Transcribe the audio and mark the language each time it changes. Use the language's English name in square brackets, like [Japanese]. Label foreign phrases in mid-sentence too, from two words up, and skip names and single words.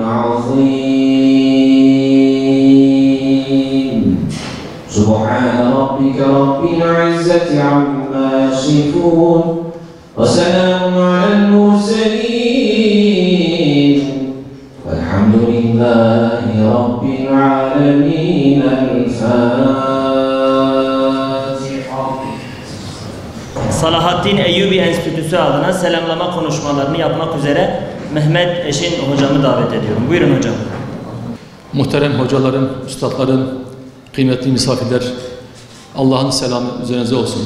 [Arabic] العظيم سبحان ربك رب العزة عما يصفون وسلام على المرسلين والحمد لله رب العالمين الفاتحة. [Turkish] Salahaddin Eyyubi Enstitüsü adına selamlama konuşmalarını yapmak üzere Mehmet Eşin hocamı davet ediyorum. Buyurun hocam. Muhterem hocalarım, üstadlarım, kıymetli misafirler, Allah'ın selamı üzerinize olsun.